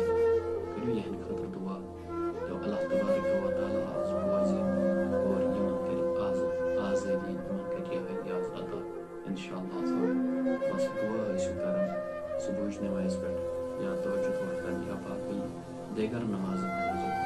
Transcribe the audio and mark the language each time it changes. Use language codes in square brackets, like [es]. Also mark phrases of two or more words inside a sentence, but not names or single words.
[ks] کرو یہ خاطر دعا تو اللہ تبارک و تعالی آز بوزِ اور یمن کر آزادی یمن کر رہٲیی عطا انشاءاللہ. بس دعا ٲسِو کران صبحٕچ نمازِ پٮ۪ٹھ یا تہجد وقتن یا باقٕے دیگر نمازن پٮ۪ٹھ.